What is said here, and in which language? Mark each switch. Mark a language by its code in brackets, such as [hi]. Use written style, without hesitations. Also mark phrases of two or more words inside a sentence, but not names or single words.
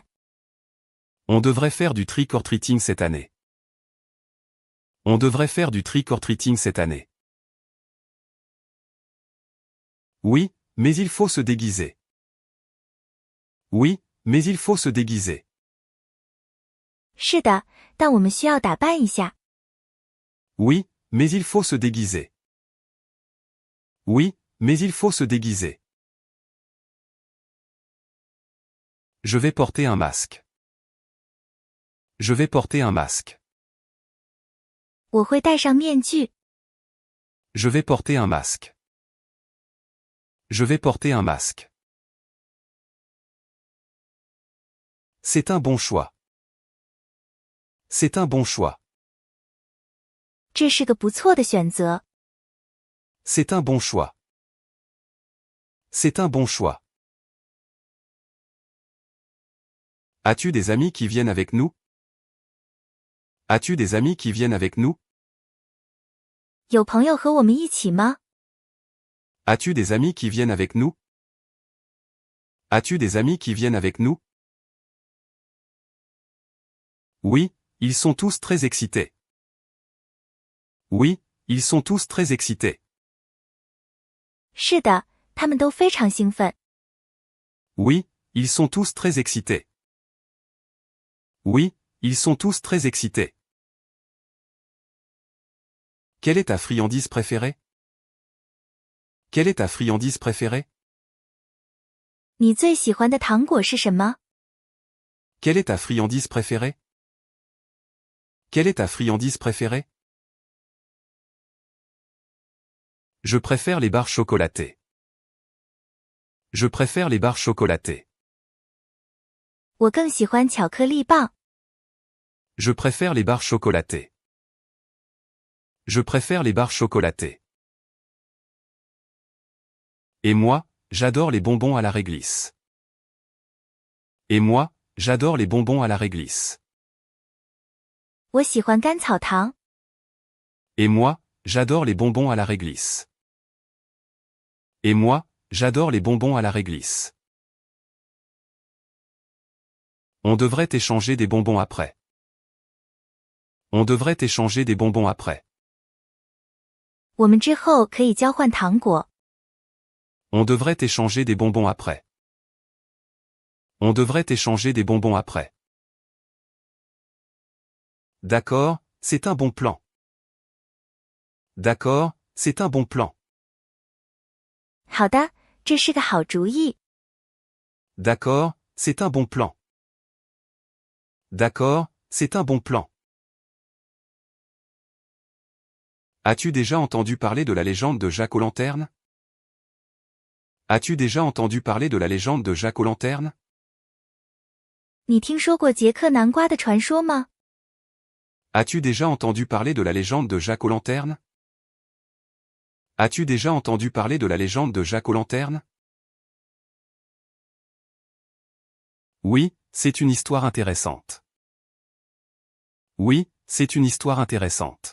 [fr] On devrait faire du [en] trick-or-treating [fr] cette année. On devrait faire du [en] trick-or-treating [fr] cette année. Oui, mais il faut se déguiser. Oui, mais il faut se déguiser. [zh] 是的，但我们需要打扮一下。 [fr] Oui, mais il faut se déguiser. Oui, mais il faut se déguiser. Je vais porter un masque. Je vais porter un masque. [zh] 我会戴上面具。 [fr] Je vais porter un masque. Je vais porter un masque. C'est un bon choix. C'est un bon choix. [zh] 这是个不错的选择。 [fr] C'est un bon choix. C'est un bon choix. As-tu des amis qui viennent avec nous? As-tu des amis qui viennent avec nous? [zh] 有朋友和我们一起吗？ [fr] As-tu des amis qui viennent avec nous? As-tu des amis qui viennent avec nous? Oui, ils sont tous très excités. Oui, ils sont tous très excités. [zh] 是的，他们都非常兴奋。 [fr] Oui, ils sont tous très excités. Oui, ils sont tous très excités. Quelle est ta friandise préférée? Quelle est ta friandise préférée? [zh] 你最喜欢的糖果是什么？ [fr] Quelle est ta friandise préférée? Quelle est ta friandise préférée? Je préfère les barres chocolatées. Je préfère les barres chocolatées. [zh] 我更喜欢巧克力棒。 [fr] Je préfère les barres chocolatées. Je préfère les barres chocolatées. Et moi, j'adore les bonbons à la réglisse. Et moi, j'adore les bonbons à la réglisse. [zh] 我喜欢甘草糖。 [fr] Et moi, j'adore les bonbons à la réglisse. Et moi, j'adore les bonbons à la réglisse. On devrait échanger des bonbons après. On devrait échanger des bonbons après. [zh] 我们之后可以交换糖果。 [fr] On devrait échanger des bonbons après. On devrait échanger des bonbons après. D'accord, c'est un bon plan. D'accord, c'est un bon plan. [zh] 好的，这是个好主意。 [fr] D'accord, c'est un bon plan. D'accord, c'est un bon plan. As-tu déjà entendu parler de la légende de Jacques aux lanternes? As-tu déjà entendu parler de la légende de Jacques aux lanternes? [zh] 你听说过杰克南瓜的传说吗？ [fr] As-tu déjà entendu parler de la légende de Jacques aux lanternes? As-tu déjà entendu parler de la légende de Jacques aux lanternes? Oui, c'est une histoire intéressante. Oui, c'est une histoire intéressante.